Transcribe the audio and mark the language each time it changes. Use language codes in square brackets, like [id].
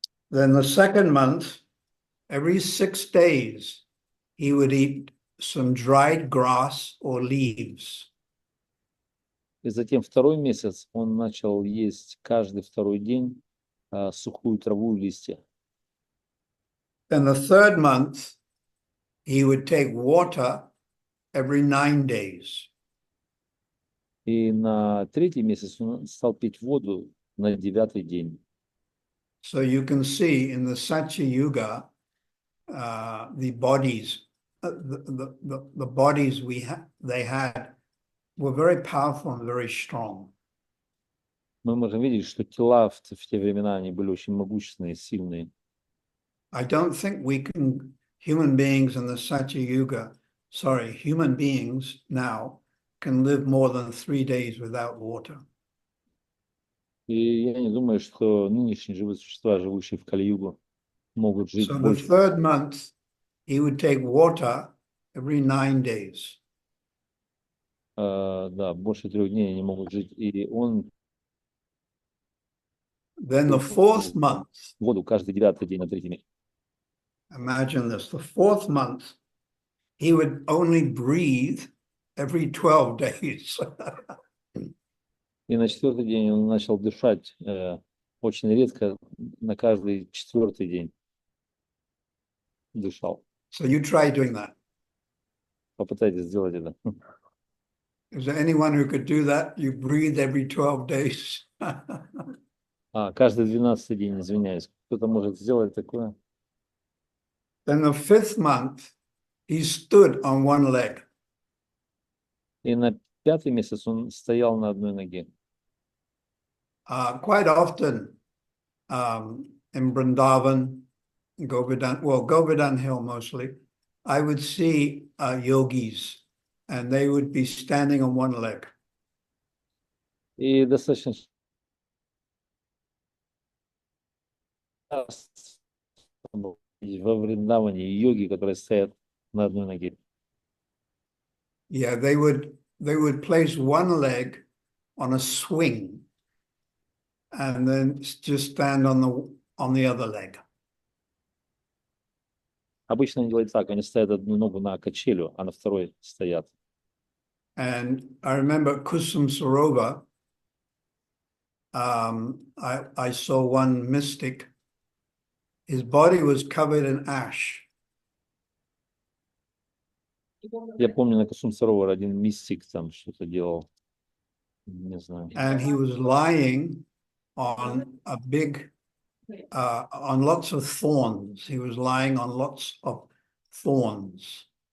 [en] Then the second month, every 6 days, he would eat some dried grass or leaves. [ru] И затем второй месяц он начал есть каждый второй день сухую траву и листья. [en] Then the third month, he would take water every 9 days. [ru] И на третий месяц он стал пить воду на 9-й день. [en] So you can see in the Satya Yuga, the bodies, the bodies they had were very powerful and very strong. [ru] Мы можем видеть, что тела в те времена они были очень могущественные, сильные. [en] I don't think human beings in the Satya Yuga, human beings now can live more than 3 days without water. [ru] И я не думаю, что нынешние живые существа, живущие в Кали-югу, могут жить [en] So the [ru] больше. [en] third month, he would take water every 9 days. [ru] Да, больше 3 дней они могут жить. И он [en] Then the fourth month, [ru] воду каждый 9-й день на 3-й месяц. [en] imagine this, the fourth month, he would only breathe every 12 days. [ru] И на 4-й день он начал дышать очень редко, на каждый 4-й день дышал. [en] So you try doing that. [ru] Попытайтесь сделать это. [en] Is there anyone who could do that? You breathe every 12 days. [ru] Каждый 12-й день, извиняюсь. Кто-то может сделать такое? [en] Then the fifth month, he stood on one leg. [ru] И на 5-й месяц он стоял на одной ноге. [en] Quite often in Vrindavan, Govardhan Hill mostly, I would see yogis, and they would be standing on one leg. [ru] И достаточно часто во Вриндаване йоги, которые стоят на одной ноге. [en] Yeah, they would place one leg on a swing, and then just stand on the other leg. [ru] Обычно они делают так, они ставят одну ногу на качелю, а на второй стоят. [en] And I remember Kusum Sarovar, I saw one mystic, his body was covered in ash. [ru] Я помню, на Кусум Саровар один мистик там что-то делал. Не знаю. [en] And he was lying on a big, on lots of thorns. He was lying on lots of thorns.